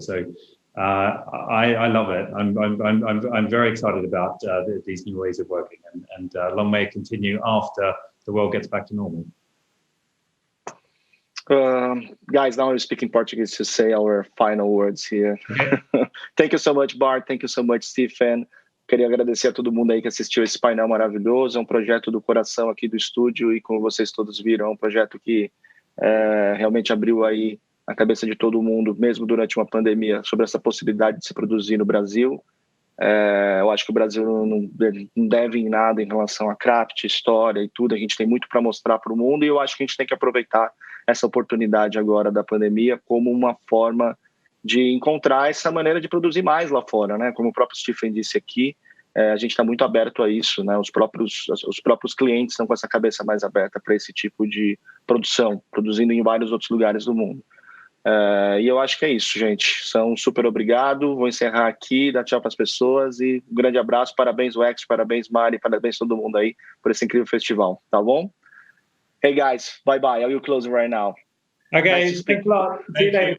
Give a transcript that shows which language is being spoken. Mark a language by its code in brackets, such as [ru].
[en] So I love it. I'm very excited about these new ways of working, and long may it continue after the world gets back to normal. Guys, now I'm speaking Portuguese to say our final words here. Okay. Thank you so much, Bart. Thank you so much, Stephen. [pt] Queria agradecer a todo mundo aí que assistiu esse painel maravilhoso. É um projeto do coração aqui do estúdio, e como vocês todos viram, é um projeto que realmente abriu aí a cabeça de todo mundo, mesmo durante uma pandemia, sobre essa possibilidade de se produzir no Brasil. Eu acho que o Brasil não deve em nada em relação a craft, história e tudo. A gente tem muito para mostrar para o mundo, e eu acho que a gente tem que aproveitar essa oportunidade agora da pandemia como uma forma de encontrar essa maneira de produzir mais lá fora, né? Como o próprio Stephen disse aqui, a gente está muito aberto a isso, né? Os próprios clientes estão com essa cabeça mais aberta para esse tipo de produção, produzindo em vários outros lugares do mundo. E eu acho que é isso, gente. Super obrigado. Vou encerrar aqui, dar tchau para as pessoas, e um grande abraço. Parabéns, WHEXT, parabéns, Mari, parabéns todo mundo aí por esse incrível festival, tá bom? [en] Hey guys, bye bye. I will close right now. Okay, thanks a lot. See you later.